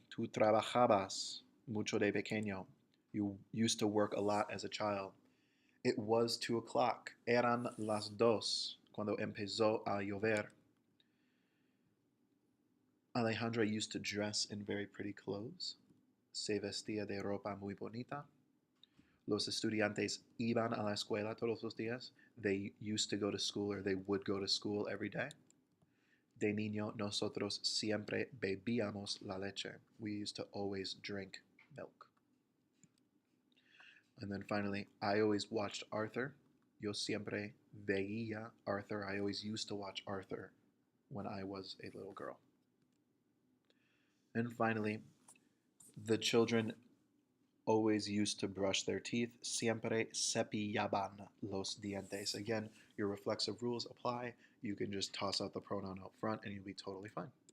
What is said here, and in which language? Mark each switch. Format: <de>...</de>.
<es>Tú trabajabas mucho de pequeño.</es> <en>You used to work a lot as a child. It was 2 o'clock.</en> <es>Eran las dos cuando empezó a llover.</es> <en>Alejandra used to dress in very pretty clothes.</en> <es>Se vestía de ropa muy bonita. Los estudiantes iban a la escuela todos los días.</es> <en>They used to go to school, or they would go to school every day.</en> <es>De niño, nosotros siempre bebíamos la leche.</es> <en>We used to always drink milk. And then finally, I always watched Arthur.</en> <es>Yo siempre veía Arthur.</es> <en>I always used to watch Arthur when I was a little girl. And finally, the children always used to brush their teeth.</en> <es>Siempre cepillaban los dientes.</es> <en>Again, your reflexive rules apply. You can just toss out the pronoun out front and you'll be totally fine.</en>